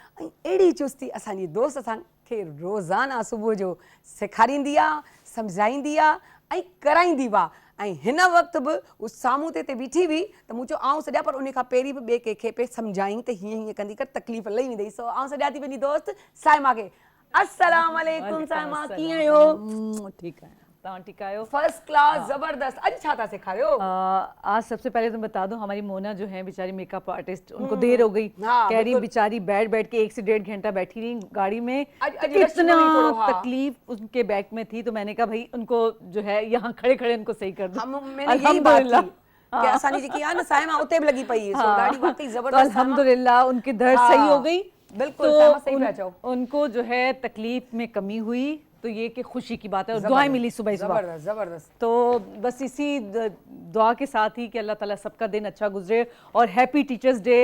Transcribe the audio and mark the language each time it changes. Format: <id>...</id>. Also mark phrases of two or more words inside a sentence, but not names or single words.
<sd>ऐं अहिड़ी चुस्ती असांजी दोस्त सां खे रोज़ाना सुबुह जो सेखारींदी आहे, सम्झाईंदी आहे ऐं कराईंदी बि आहे। ऐं हिन वक़्तु बि उहा साम्हूं ते बीठी हुई त मूं चयो आउं सॼा, पर उन खां पहिरीं बि ॿिए कंहिंखे पे सम्झाईं त हीअं हीअं कंदी कर तकलीफ़ लही वेंदई। सो आउं सॼा थी पंहिंजी दोस्त साइमा खे। अस्सलाम वालेकुम साइमा, कीअं आहियो?</sd> <ur>ٹھیک ہے,</ur> <sd>तव्हां ठीक आयो?</sd> <en>first class,</en> <sd>जबरदस्त। अॼु छा था सेखारियो?</sd> <ur>آج سب سے پہلے تو بتا دوں، ہماری مونا جو ہے بیچاری</ur> <en>makeup artist,</en> <ur>ان کو دیر ہو گئی. کہہ رہی بیچاری بیٹھ کے 1 سے 1.5 گھنٹہ بیٹھی رہی گاڑی میں، اتنا تکلیف ان کے بیک میں تھی. تو میں نے کہا بھائی ان کو جو ہے یہاں کھڑے کھڑے ان کو صحیح کر دو.</ur> <sd>अल्हम्दुलिल्लाह कि असांजी जेकी आहे न साइमा उते बि लगी पई, सो ॾाढी वाकई जबरदस्त।</sd> <ur>الحمدللہ ان کی درد صحیح ہو گئی.</ur> <sd>बिल्कुल साइमा सही पिया चओ।</sd> <ur>ان کو جو ہے تکلیف میں کمی ہوئی تو یہ کہ خوشی کی بات ہے، اور دعائیں ملی صبح صبح. زبردست زبردست. تو بس اسی دعا کے ساتھ ہی کہ اللہ تعالیٰ سب کا دن اچھا گزرے، اور</ur> <en>happy teachers day.</en>